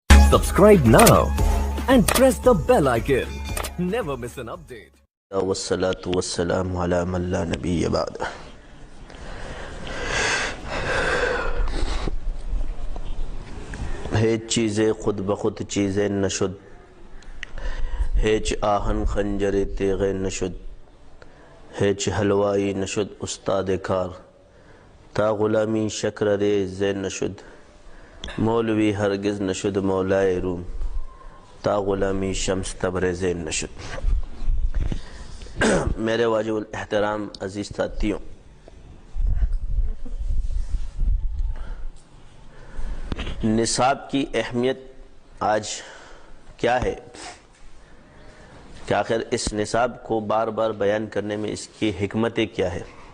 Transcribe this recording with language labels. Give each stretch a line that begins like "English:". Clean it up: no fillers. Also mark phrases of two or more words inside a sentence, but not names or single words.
English: Subscribe now and press the bell icon. Never miss an update.
Arabic: والصلاة والسلام على من لا نبي بعد.
Persian: هیچ چیزیں خود بخود چیزیں نشد، هیچ آہن خنجر تیغ نشد، هیچ حلوائی نشد استاد کار، تا غلامی شکر ریز نشد، مولوی ہرگز نشد مولائے روم، تا غلامی شمس تبریز نشد.
Urdu: میرے واجب الاحترام عزیز ساتھیوں، نصاب کی اہمیت آج کیا ہے کہ آخر اس نصاب کو بار بار بیان کرنے میں اس کی حکمتیں کیا ہے؟